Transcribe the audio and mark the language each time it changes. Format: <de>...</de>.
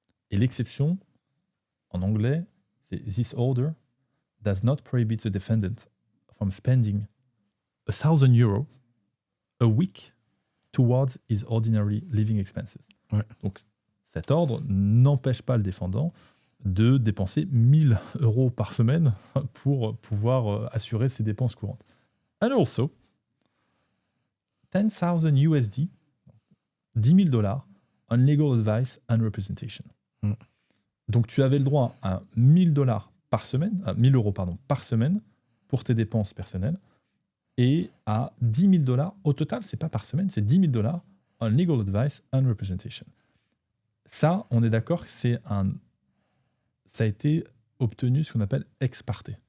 <fr>Et l'exception, en anglais, c'est</fr> <en>« This order does not prohibit the defendant from spending €1,000 a week towards his ordinary living expenses ».</en> <fr>Donc, cet ordre n'empêche pas le défendant de dépenser 1 000 € par semaine pour pouvoir assurer ses dépenses courantes.</fr> <en>And also, 10,000 USD, $10,000 on legal advice and representation.</en> <fr>Donc, tu avais le droit à 1 000 € par semaine, à 1 000 € par semaine pour tes dépenses personnelles et à 10 000 $ au total, c'est pas par semaine, c'est 10 000 $</fr> <en>on legal advice and representation.</en> <fr>Ça, on est d'accord que ça a été obtenu ce qu'on appelle ex parte.</fr>